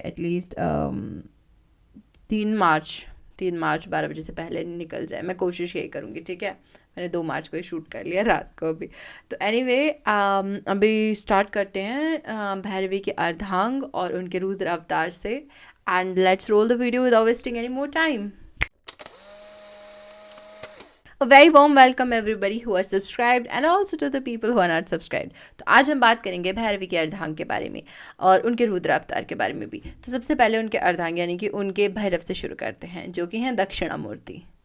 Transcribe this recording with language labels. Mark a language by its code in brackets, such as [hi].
[hi] At least 3 मार्च 12 बजे से पहले निकल जाए। मैं कोशिश यही करूँगी। ठीक है, मैंने 2 मार्च को ही शूट कर लिया रात को अभी। तो एनीवे अभी स्टार्ट करते हैं भैरवी के अर्धांग और उनके रुद्र अवतार से। [en] And let's roll the video without wasting any more time. A very warm welcome everybody who are subscribed and also to the people who are not subscribed। [hi] तो आज हम बात करेंगे भैरवी के अर्धांग के बारे में और उनके रुद्र अवतार के बारे में भी। तो सबसे पहले उनके अर्धांग यानी कि उनके भैरव से शुरू करते हैं, जो कि हैं दक्षिणामूर्ति।